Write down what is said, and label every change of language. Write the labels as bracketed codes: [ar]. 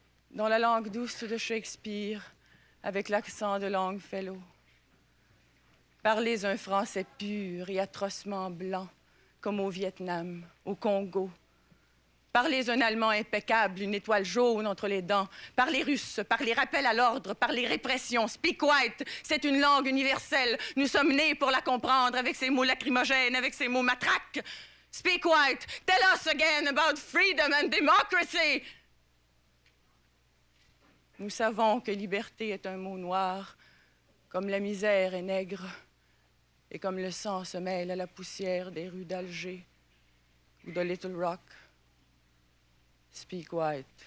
[fr] Dans la langue douce de Shakespeare, avec l'accent de Longfellow, parlez un français pur et atrocement blanc, comme au Vietnam, au Congo. Parlez un allemand impeccable, une étoile jaune entre les dents. Parlez russe, parlez rappel à l'ordre, parlez répression. [en] Speak white, [fr] c'est une langue universelle. Nous sommes nés pour la comprendre avec ses mots lacrymogènes, avec ses mots matraques. [en] Speak white, tell us again about freedom and democracy. [fr] Nous savons que liberté est un mot noir, comme la misère est nègre, et comme le sang se mêle à la poussière des rues d'Alger ou de Little Rock. [en] Speak white.